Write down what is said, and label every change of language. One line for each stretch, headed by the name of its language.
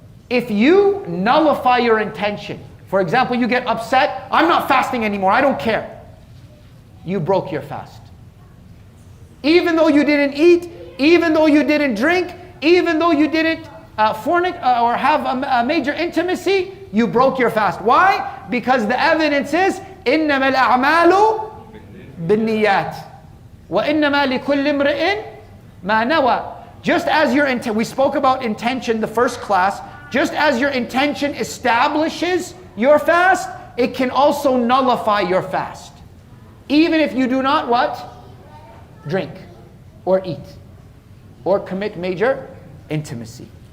English: If you nullify your intention, for example, you get upset, I'm not fasting anymore, I don't care. You broke your fast. Even though you didn't eat, even though you didn't drink, even though you didn't fornicate or have a major intimacy, you broke your fast. Why? Because the evidence is,
Arabic: إِنَّمَا الْأَعْمَالُ بِالنِّيَّاتِ وَإِنَّمَا لِكُلِّ امْرِئٍ مَا نَوَى.
English: Just as we spoke about intention the first class, just as your intention establishes your fast, it can also nullify your fast. Even if you do not what? Drink or eat or commit major intimacy.